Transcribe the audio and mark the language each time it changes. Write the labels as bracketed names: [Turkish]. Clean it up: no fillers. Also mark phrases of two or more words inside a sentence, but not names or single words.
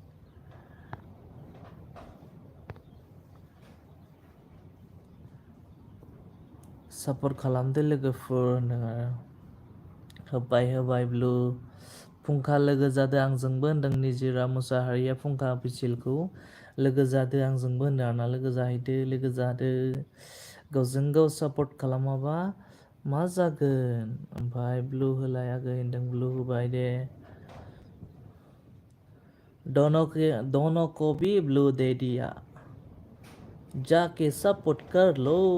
[Bodo] सापर्ट खालामदो लोगोफोर होनदों आरो होबाय ब्लु फुंखा लोगो जादो आंजोंबो होनदों निजोरा मुसाहारिया फुंखा अफिसियेलखौ लोगो जादो आंजोंबो होनदों आरोना लोगो जाहैदो लोगो जादो गावजों गाव सापर्ट खालामाबा मा जागोन ओमफ्राय ब्लु होलाय आगै होनदों ब्लु होबाय दे [Hindi] दोनों को भी ब्लू दे दिया जाके सपोर्ट कर लो